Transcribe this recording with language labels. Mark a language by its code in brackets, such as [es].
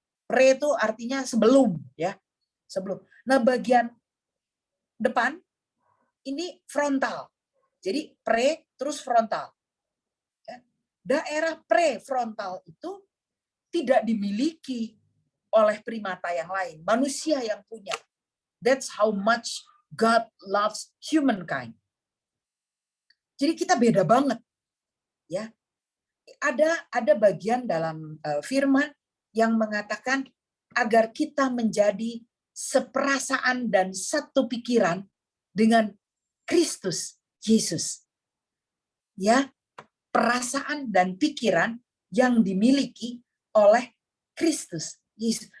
[id] Pre itu artinya sebelum, ya. Sebelum. Nah, bagian depan ini frontal. Jadi pre terus frontal. Ya. Daerah prefrontal itu tidak dimiliki oleh primata yang lain, manusia yang punya. [en] That's how much God loves humankind. [id] Jadi kita beda banget, ya. Ada bagian dalam firman yang mengatakan agar kita menjadi seperasaan dan satu pikiran dengan Kristus Yesus. Ya, perasaan dan pikiran yang dimiliki oleh Kristus Yesus.